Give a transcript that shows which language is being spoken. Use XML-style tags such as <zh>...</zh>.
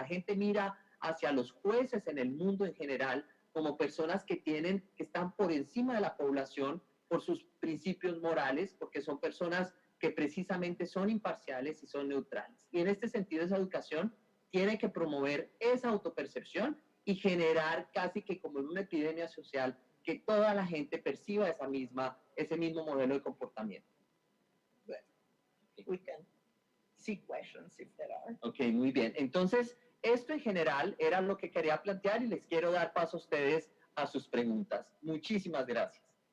<es>La gente mira hacia los jueces en el mundo en general como personas que están por encima de la población por sus principios morales, porque son personas que precisamente son imparciales y son neutrales. Y en este sentido, esa educación tiene que promover esa autopercepción y generar casi que como en una epidemia social que toda la gente perciba ese mismo modelo de comportamiento.</es> <en>Well, we can see questions if there are.</en> <es>Ok, muy bien. Entonces, esto en general era lo que quería plantear y les quiero dar paso a ustedes a sus preguntas. Muchísimas gracias.</es>